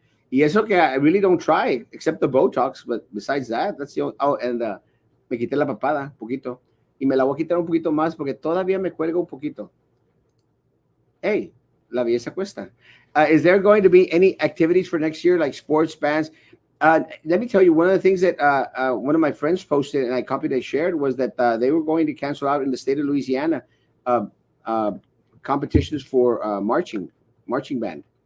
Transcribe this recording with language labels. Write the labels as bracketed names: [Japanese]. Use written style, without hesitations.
[Spanish] Y eso que [English] I really don't try, except the Botox, but besides that, that's the only... Oh, and [Spanish] me quité la papada, un poquito. Y me la voy a quitar un poquito más porque todavía me cuelga un poquito. Hey, la belleza cuesta. [English] Is there going to be any activities for next year, like sports, bands? Let me tell you, one of the things that one of my friends posted, and I copied and shared, was that they were going to cancel out in the state of Louisiana competitions for marching band.